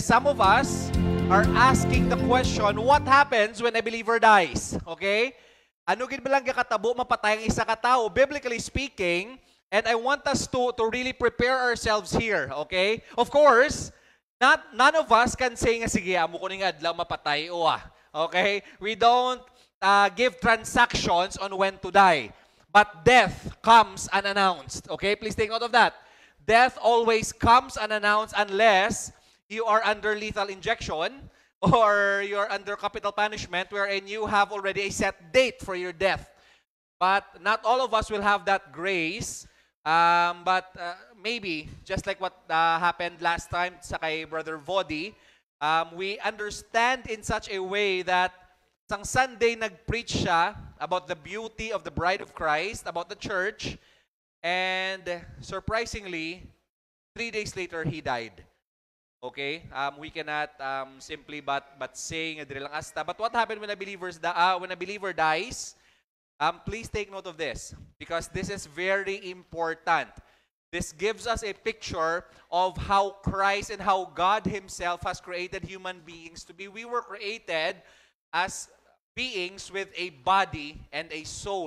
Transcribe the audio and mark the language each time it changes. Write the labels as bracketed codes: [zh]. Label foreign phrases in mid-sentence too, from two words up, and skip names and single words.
[en] some of us are asking the question, what happens when a believer dies? [hil] Okay? Ano gid ba lang katabo mapatay ang isa ka tao, [en] biblically speaking, and I want us to really prepare ourselves here, okay? Of course, none of us can say [hil] nga sige, amo ko ning adlaw mapatay o [en] okay? We don't give transactions on when to die. But death comes unannounced. Okay? Please take note of that. Death always comes unannounced unless you are under lethal injection or you're under capital punishment wherein you have already a set date for your death. But not all of us will have that grace. But maybe, just like what happened last time [hil] sa kay [en] Brother Vodi, we understand in such a way that [hil] isang Sunday nag-preach siya [en] about the beauty of the bride of Christ, about the church, and surprisingly, 3 days later, he died. Okay? We cannot simply but say [hil] nga dili lang asta. [en] But what happened when a believer dies? Please take note of this, because this is very important. This gives us a picture of how Christ and how God Himself has created human beings to be. We were created as beings with a body and a soul.